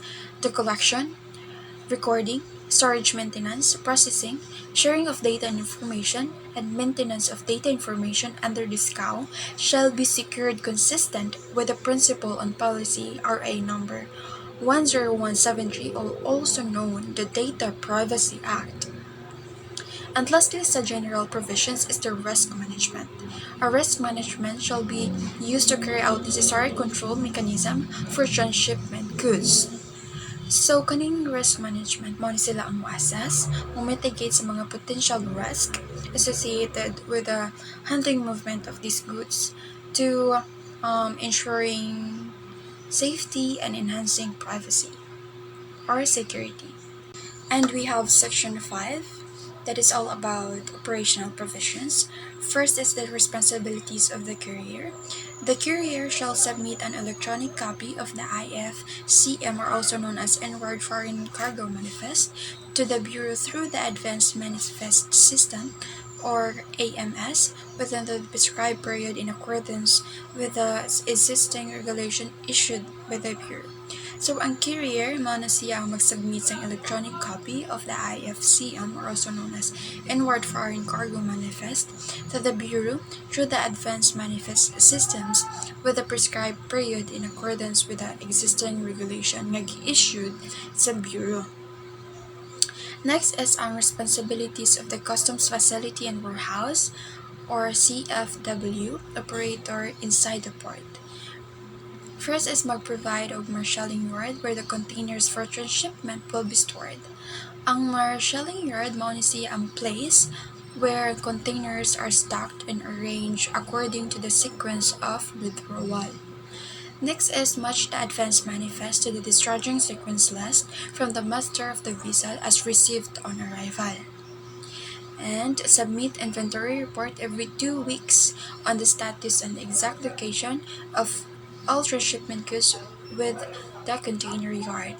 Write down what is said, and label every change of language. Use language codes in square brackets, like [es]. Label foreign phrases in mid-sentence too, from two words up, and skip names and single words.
[en] The collection, recording, storage maintenance, processing, sharing of data and information, and maintenance of data information under this SCAO shall be secured consistent with the Principle on Policy RA number 10173, also known the Data Privacy Act. And lastly, sa general provisions is the risk management. A risk management shall be used to carry out necessary control mechanism for transshipment goods. So, kaning risk management, [ceb] mo ni sila ang mo-assess, mo-mitigate sa mga [en] potential risk associated with the handling movement of these goods to ensuring safety and enhancing privacy or security. And we have section 5. That is all about operational provisions. First is the responsibilities of the carrier. The carrier shall submit an electronic copy of the IFCM, or also known as Inward Foreign Cargo Manifest, to the Bureau through the Advanced Manifest System, or AMS, within the prescribed period in accordance with the existing regulation issued by the Bureau. So, ang carrier, [ceb] mao na siya ang mag-submit sa [en] electronic copy of the IFCM, or also known as Inward Foreign Cargo Manifest, to the Bureau through the Advanced Manifest Systems with the prescribed period in accordance with the existing regulation nga issued sa Bureau. Next is ang responsibilities of the Customs Facility and Warehouse, or CFW, operator inside the port. First is mag-provide of marshalling yard where the containers for transshipment will be stored. Ang marshalling yard [ceb] mao ni siya ang [en] place where containers are stacked and arranged according to the sequence of withdrawal. Next is match the advance manifest to the discharging sequence list from the master of the vessel as received on arrival. And submit inventory report every 2 weeks on the status and exact location of all transshipment goods with the container yard.